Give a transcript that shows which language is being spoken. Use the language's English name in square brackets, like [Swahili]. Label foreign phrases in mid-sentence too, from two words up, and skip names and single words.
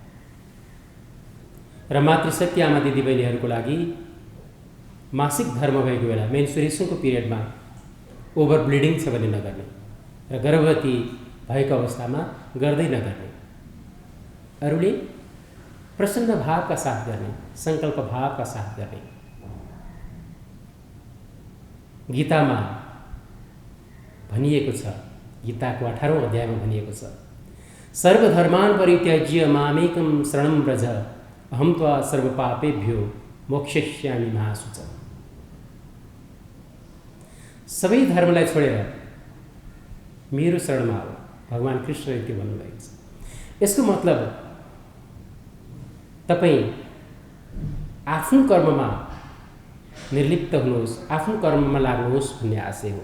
[Nepali] र मातृशक्ति आमा दिदीबहिनीहरूको लागि मासिक धर्म भएको बेला, [English] menstruationको periodमा over bleeding [Nepali] छ भने नगर्ने र गर्भवती भएको अवस्थामा गर्दै नगर्ने। अरूले प्रसन्न भावका साथ गर्ने, सङ्कल्प भावका साथ गर्ने। गीतामा भनिएको छ, गीताको 18औं अध्यायमा भनिएको छ, [Sanskrit] सर्वधर्मान् परित्यज्य मामेकं शरणं व्रज अहं त्वा सर्वपापेभ्यो मोक्षयिष्यामि मा शुचः। [Nepali] सबै धर्मलाई छोडेर मेरो शरणमा आऊ, भगवान कृष्णले त्यो भन्नुभएको छ। यसको मतलब तपाईँ आफ्नो कर्ममा निर्लिप्त हुनुहोस्, आफ्नो कर्ममा लाग्नुहोस् भन्ने आशय हो।